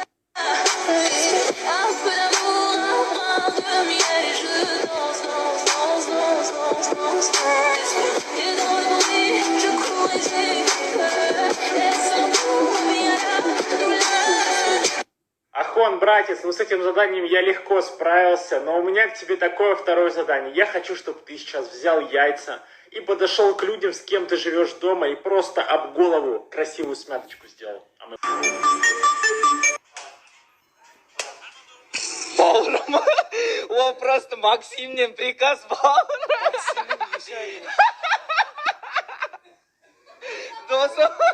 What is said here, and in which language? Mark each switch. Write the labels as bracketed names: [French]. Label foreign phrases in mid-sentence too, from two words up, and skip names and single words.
[French] Un peu d'amour, un brin de miel. Et je danse. Et dans le bruit, je cours et j'écoute. Laissant tomber la douleur. [Russian] Ахон, братец, ну с этим заданием я легко справился, но у меня к тебе такое второе задание. Я хочу, чтобы ты сейчас взял яйца и подошел к людям, с кем ты живешь дома, и просто об голову красивую смяточку сделал. [Kazakh] Бауырым, ол просто Максимнен приказ, бауырым. Досым.